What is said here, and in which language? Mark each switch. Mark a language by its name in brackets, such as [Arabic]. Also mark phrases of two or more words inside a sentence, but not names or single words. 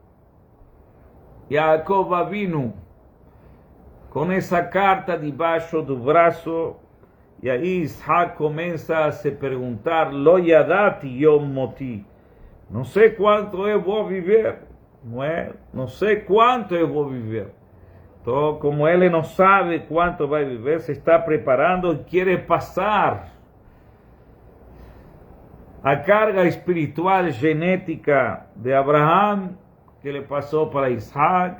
[Portuguese] Yaakov Avinu com essa carta debaixo do braço, e aí Isaac começa a se perguntar: [Hebrew] לא ידעתי יום מותי, [Portuguese] não sei quanto eu vou viver, não é? Não sei quanto eu vou viver. Então, como ele não sabe quanto vai viver, se está preparando e quer passar a carga espiritual genética de Abraham, que ele passou para Isaac.